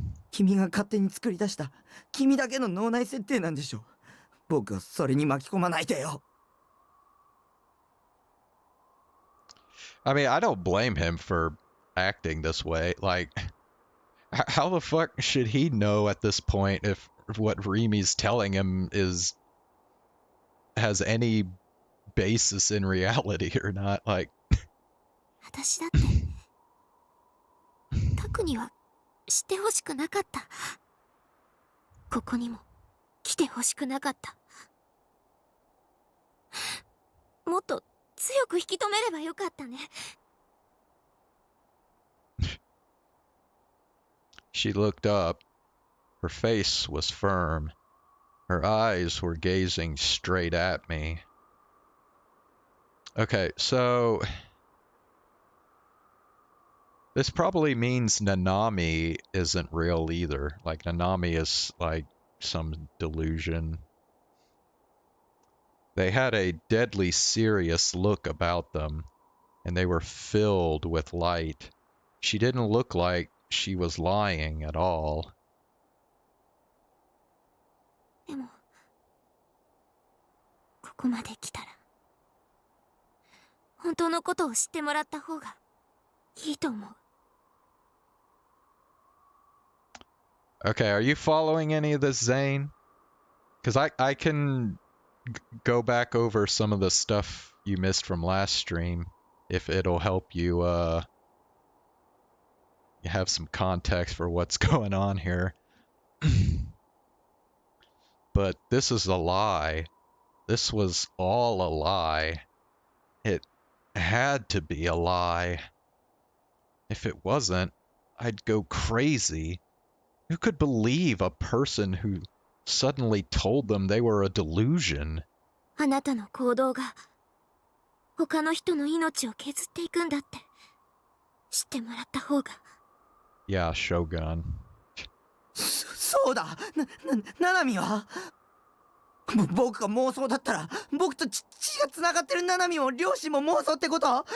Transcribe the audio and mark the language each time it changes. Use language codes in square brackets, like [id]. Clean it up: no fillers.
[ja] 君が勝手に作り出した君だけの脳内設定なんでしょ。僕をそれに巻き込まないでよ。 [en] I mean, I don't blame him for acting this way. Like, how the fuck should he know at this point if what Rimi's telling him has any basis in reality or not? Like, [ja] 私だってタクには知ってほしくなかった。ここにも来てほしくなかった。もっと強く引き止めればよかったね。 [en] she looked up. Her face was firm. Her eyes were gazing straight at me. Okay, so this probably means Nanami isn't real either. Like, Nanami is like some delusion. They had a deadly serious look about them, and they were filled with light. She didn't look like she was lying at all. [ja] でもここまで来たら本当のことを知ってもらった方がいいと思う。 [en] Okay, are you following any of this, Zane? Because I can go back over some of the stuff you missed from last stream if it'll help you have some context for what's going on here. But this is a lie. This was all a lie. It had to be a lie. If it wasn't, I'd go crazy. Who could believe a person who suddenly told them they were a delusion? [ja] あなたの行動が他の人の命を削っていくんだって知ってもらった方が。 [en] Yeah, Shogun. [ja] そうだ。ななみは僕が妄想だったら僕と血が繋がってるななみも両親も妄想ってこと？